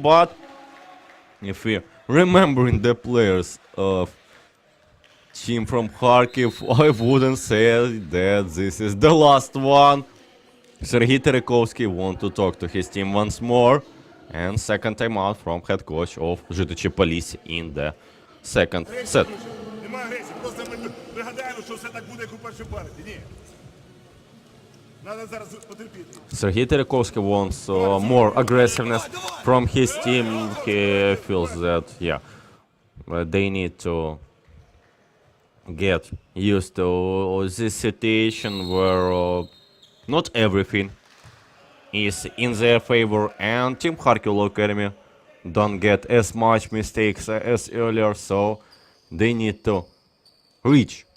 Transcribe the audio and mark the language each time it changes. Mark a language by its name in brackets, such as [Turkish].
[English] But if we remembering the players of team from Kharkiv, I wouldn't say that this is the last one. Sergei Terekovsky want to talk to his team once more, and second timeout from head coach of Zhytichi-Polissya in the second set. [Ukrainian] Нема агресії, просто ми пригадаємо, що все так буде, як у першій партії. Ні. Треба зараз потерпіти. [English] Sergei Terekovsky wants more aggressiveness from his team. He feels that, they need to get used to this situation where not everything is in their favor, and Team Kharkiv Academy don't get as much mistakes as earlier, so they need to reach